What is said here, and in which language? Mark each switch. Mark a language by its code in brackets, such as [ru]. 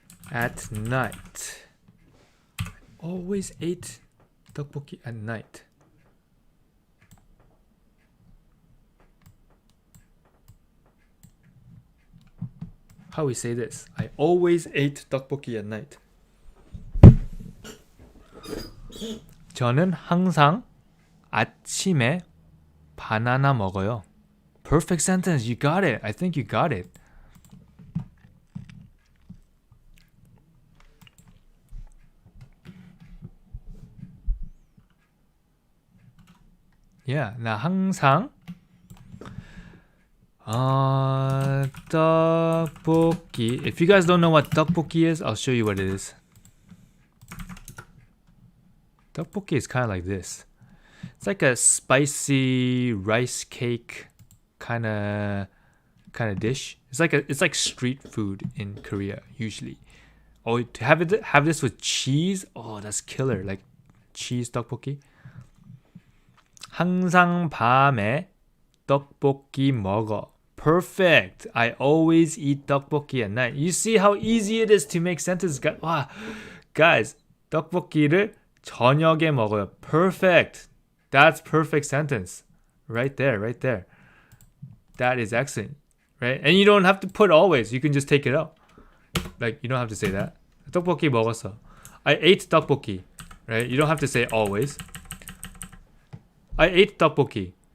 [en] At night. I always ate 떡볶이 at night. How we say this? I always ate 떡볶이 at night. [ko] 저는 항상 아침에 바나나 먹어요. [en] Perfect sentence. You got it. I think you got it. [ko] Yeah. 나 항상 떡볶이. [en] If you guys don't know what 떡볶이 is, I'll show you what it is. 떡볶이 is kind of like this. It's like a spicy rice cake kind of dish. It's like street food in Korea usually. Oh, to have this with cheese. Oh, that's killer. Like cheese 떡볶이. [ko] 항상 밤에 떡볶이 먹어. [en] Perfect. I always eat 떡볶이 at night. You see how easy it is to make sentences. Wow. [ko] Guys, 떡볶이를 저녁에 먹어요. [en] Perfect. That's perfect sentence. Right there. That is excellent. Right? And you don't have to put always. You can just take it out. Like, you don't have to say that. [ko] 떡볶이 먹었어. [en] I ate 떡볶이. Right? You don't have to say always. I ate 떡볶이.